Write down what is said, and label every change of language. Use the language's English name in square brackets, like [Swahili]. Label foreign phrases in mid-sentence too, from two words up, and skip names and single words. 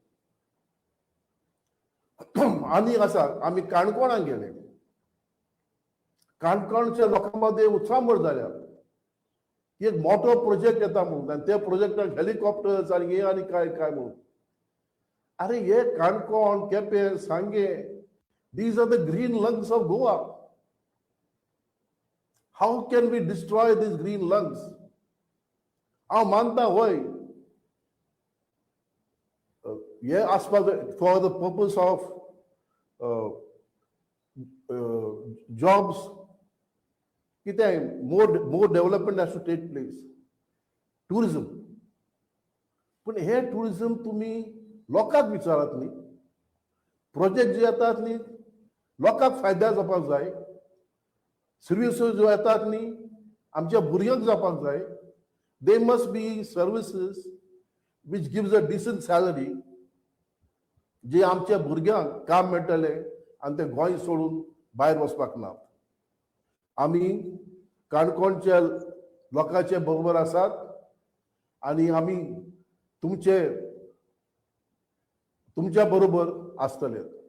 [Konkani] आनी आसा, आमी काणकोणाक गेले, काणकोणच्या लोकां मध्ये उत्साह जाल्या की एक मोठो प्रोजेक्ट येता म्हणून, आनी त्या प्रोजेक्टाक हेलिकॉप्टर्स आनी हे आनी काय काय म्हणून. अरे हे [English] काणकोण, केपें, सांगे, these are the green lungs of Goa. How can we destroy these green lungs? [Konkani] हांव मानता होय, हे आसपाक [English] for the purpose of jobs, कितें more development has to take place, टुरिझम. [Konkani] पण हे टुरिझम तुम्ही लोकांक विचारात न्ही. प्रोजेक्ट जे येतात न्ही लोकांक फायदा जावपाक जाय, सर्विसीस ज्यो येतात न्ही आमच्या भुरग्यांक जावपाक जाय. [English] They must be services which gives a decent salary, [Konkani] जे आमच्या भुरग्यांक काम मेळटले आनी ते गोंय सोडून भायर वचपाक ना. आमी काणकोणच्या लोकांचे बरोबर आसात आनी आमी तुमच्या बरोबर आसतले.